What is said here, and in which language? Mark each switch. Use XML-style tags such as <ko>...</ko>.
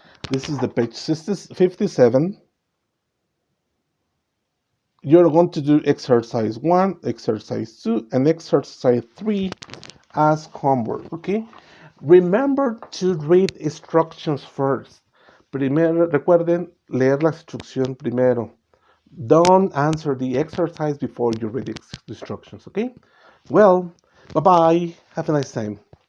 <en>This is the page 57. You're going to do exercise 1, exercise 2, and exercise 3 as homework, okay? Remember to read instructions first.</en> <es>Primero, recuerden leer la instrucción primero.</es> <en>Don't answer the exercise before you read the instructions, okay? Well, bye-bye. Have a nice time.</en>